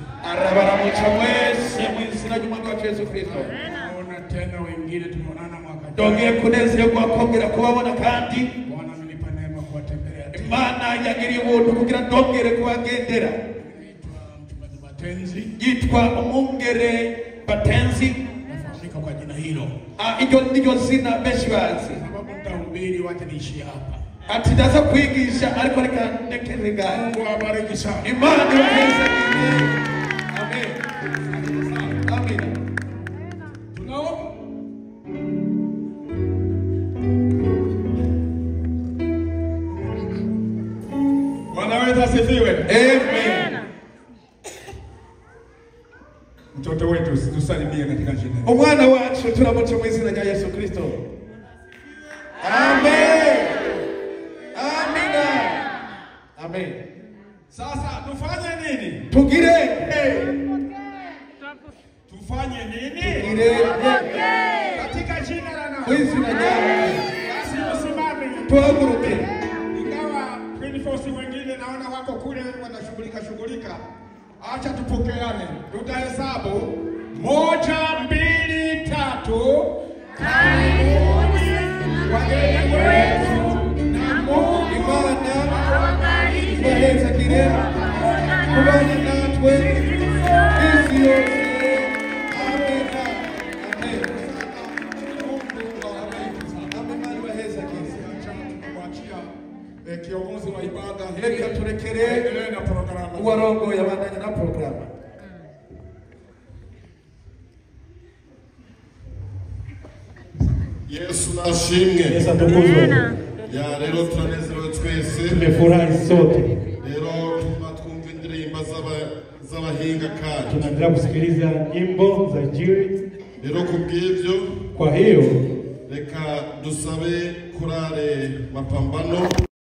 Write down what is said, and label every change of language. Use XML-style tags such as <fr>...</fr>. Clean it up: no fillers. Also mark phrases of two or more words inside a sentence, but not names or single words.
<rn>Arabaramucha mwese mwizina ry'umwami wacu Yesu Kristo.</rn> <sw>Naona tena wengine tumeonana mwaka jana.</sw> <rn>Dongeye kunezerwa kongera kubabona kandi</rn> <sw>Bwana amenipa neema kuwatembelea.</sw> <rn>Imana yagiriye ubuntu kugira ndongere kubagendera. Yitwa Umwungere Batenzi.</rn> <sw>Nafahamika kwa jina hilo.</sw> <rn>Iryo niryo zina benshi bazi.</rn> <sw>Sababu nitahubiri wacha niishie hapa.</sw> <rn>Ati ndaza kwigisha ariko reka ndekere gahe.</rn> <sw>Mungu awabariki sana.</sw> <rn>Imana iwaheze. Amen. Amen.</rn> <sw>Tunaomba. Wanaweza asifiwe. Amen. Mtoto wetu tusalimie katika jina.</sw> <rn>Umwana wacu turamuca mu izina rya Yesu Kristo. Amen. Amina. Amen.</rn> <sw>Sasa tufanye nini?</sw> <rn>Tugire.</rn> <sw>Tufanye nini?</sw> <rn>Tugire.</rn> <sw>Katika jina la nani?</sw> <rn>Mu izina rya Yesu.</rn> <sw>Basi usimame.</sw> <rn>Tuhaguruke.</rn> <sw>Ingawa 24 wengine naona wako kule wanashughulika. Acha tupokeane. Tutahesabu 1, 2, 3. Wageni wetu na Mungu</sw> <rn>Imana ibaheza kire. Kubana natwe. Isi yose. Amen. Amen. Imana ibaheza kire.</rn> <sw>Kiongozi wa ibada</sw> <rn>Reka turekere</rn> <sw>endelee na programu.</sw> <rn>uwarongo yabandanya na programu. Yesu nashimwe.</rn> <sw>Yesu atukuzwe.</sw> <rn>Ya rero turanezerewe twese.</rn> <sw>Tumefurahi sote.</sw> <rn>Rero twumva indirimbo z'abahinga kandi.</rn> <sw>Tunaendelea kusikiliza nyimbo za Injili.</sw> <rn>Rero kubw'ibyo,</rn> <sw>Kwa hiyo</sw> <rn>reka dusabe korale Mapambano</rn>